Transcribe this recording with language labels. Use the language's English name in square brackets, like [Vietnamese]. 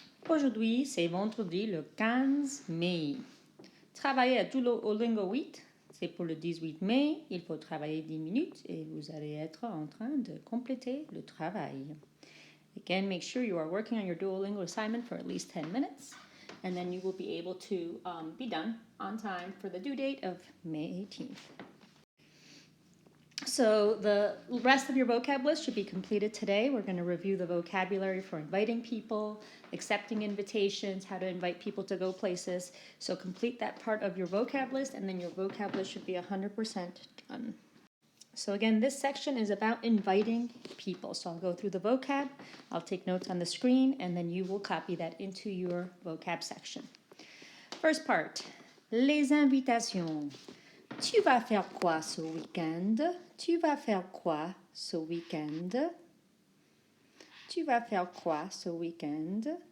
[French] Aujourd'hui, c'est vendredi le 15 mai. Travaillez à Duolingo 8, c'est pour le 18 mai. Il faut travailler 10 minutes et vous allez être en train de compléter le travail. [English] Again, make sure you are working on your Duolingo assignment for at least 10 minutes, and then you will be able to be done on time for the due date of May 18th. So the rest of your vocab list should be completed today. We're going to review the vocabulary for inviting people, accepting invitations, how to invite people to go places. So complete that part of your vocab list, and then your vocab list should be 100% done. So again, this section is about inviting people. So I'll go through the vocab, I'll take notes on the screen, and then you will copy that into your vocab section. First part, [French] les invitations. Tu vas faire quoi ce week-end? Tu vas faire quoi ce week-end? Tu vas faire quoi ce week-end?